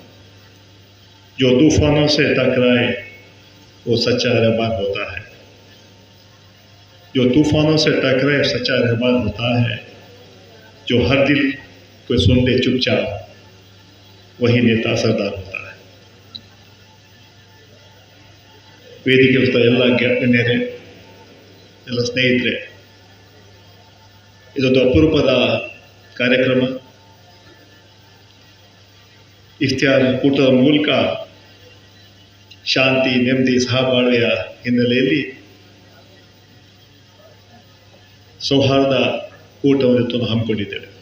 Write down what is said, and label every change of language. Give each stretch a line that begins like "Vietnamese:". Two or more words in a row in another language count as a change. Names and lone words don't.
Hindi: जो तूफानों से टकराए वो सच्चा रहमान होता है. जो तूफानों से टकराए सच्चा रहमान होता है. जो हर दिल को सुन ले चुपचाप वही नेता सरदार होता है.
Kannada: ವೇದಿಕೆ ಎಲ್ಲ ಗಣ್ಯರೇ, ಎಲ್ಲ ಸ್ನೇಹಿತರೆ, ಇದೊಂದು ಅಪರೂಪದ ಕಾರ್ಯಕ್ರಮ. ಇಫ್ತಿಯಾರ್ ಕೂಟದ ಮೂಲಕ ಶಾಂತಿ, ನೆಮ್ಮದಿ, ಸಹಬಾಳ್ವೆಯ ಹಿನ್ನೆಲೆಯಲ್ಲಿ ಸೌಹಾರ್ದ ಕೂಟವನ್ನು ಹಮ್ಮಿಕೊಂಡಿದ್ದೇವೆ.